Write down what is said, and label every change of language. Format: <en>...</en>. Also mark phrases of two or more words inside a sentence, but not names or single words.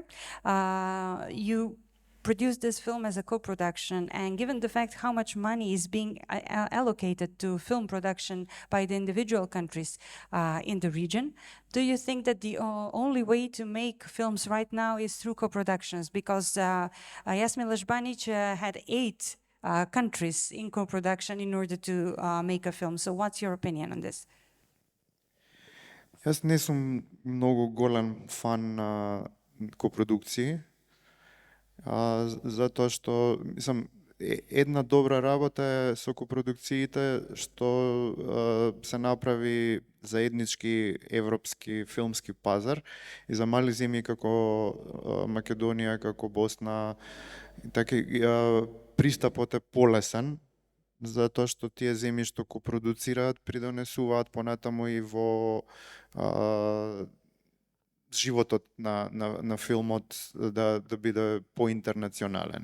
<en>You produced this film as a co-production, and given the fact how much money is being allocated to film production by the individual countries in the region, do you think that the only way to make films right now is through co-productions? Because Jasmila Žbanić had 8 countries in co-production in order to make a film. So what's your opinion on this?</en> <mk>Јас не сум многу голем фан копродукции,</mk> <sr>zato što, mislim, jedna dobra</sr> <mk>работа е со копrodukциите што се направи заеднички европски филмски пазар и за мали земји како Македонија, како Босна, така пристапот е полесен, затоа што тие земји што копродуцираат придонесуваат понатаму и во животот на филмот да биде поинтернационален.</mk>